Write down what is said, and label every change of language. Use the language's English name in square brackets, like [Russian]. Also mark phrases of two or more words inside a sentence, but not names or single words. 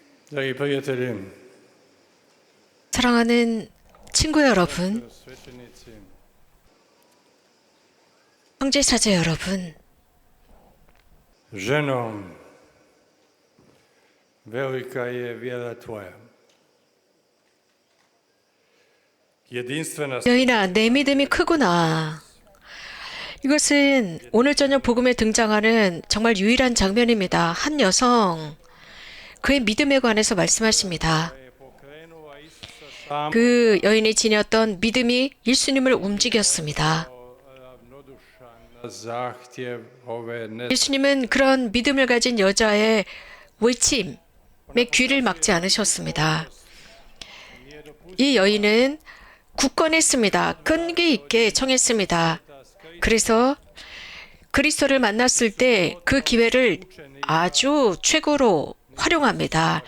[Croatian] Dragi prijatelji, [Korean] 사랑하는 친구 여러분, [Croatian] svećenici, [Korean] 형제 자매 여러분, [Croatian] ženo, velika je vjera tvoja. Jedinstvena [Korean] 여인아, 내 믿음이 크구나. 이것은 오늘 저녁 복음에 등장하는 정말 유일한 장면입니다. 한 여성, 그의 믿음에 관해서 말씀하십니다. [Croatian] je pokrenula Isusa sam [Korean] 그 여인이 지녔던 믿음이 예수님을 움직였습니다. [Croatian] ravnodušan na zahtjev ove [Korean] 예수님은 그런 믿음을 가진 여자의 외침에 귀를 막지 않으셨습니다. 이 여인은 굳건했습니다. 끈기 있게 청했습니다. 그래서 그리스도를 만났을 때 그 기회를 아주 최고로 활용합니다.